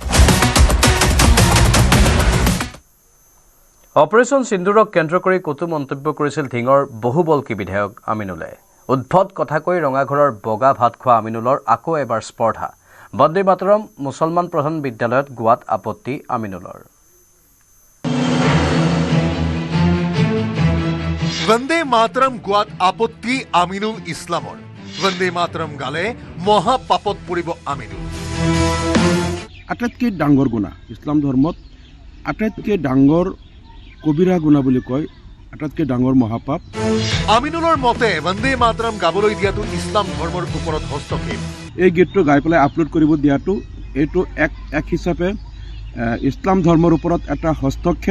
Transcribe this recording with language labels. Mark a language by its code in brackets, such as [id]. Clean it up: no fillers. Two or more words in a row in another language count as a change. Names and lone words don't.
[as] অপাৰেশ্যন সিন্দুৰক কেন্দ্ৰ কৰি কটু মন্তব্য কৰিছিল ধিঙৰ বহুবলকী বিধায়ক আমিনুলে উদ্ভট কথা কৈ ৰঙাঘৰৰ বগা ভাত খোৱা আমিনুলৰ আকৌ এবাৰ স্পৰ্ধা বন্দে মাতৰম মুছলমান প্ৰধান বিদ্যালয়ত গোৱাত আপত্তি আমিনুলৰ বন্দে মাতৰম গোৱাত আপত্তি আমিনুল ইছলামৰ বন্দে মাতৰম গালে মহাপাপত পৰিব আমিনুল आटाइतকৈ ডাঙৰ গুণা ইছলাম ধৰ্মত আটাইতকৈ ডাঙৰ কবিৰা গুণা বুলি কয় আটাইতকৈ ডাঙৰ মহাপাপ আমিনুলৰ মতে वंदे मातरम গাবলৈ দিয়াটো ইছলাম ধৰ্মৰ ওপৰত হস্তক্ষেপ এই গীতটো গাই পেলাই আপলোড কৰিব দিয়াটো এইটো এক হিচাপে ইছলাম ধৰ্মৰ ওপৰত এটা হস্তক্ষেপ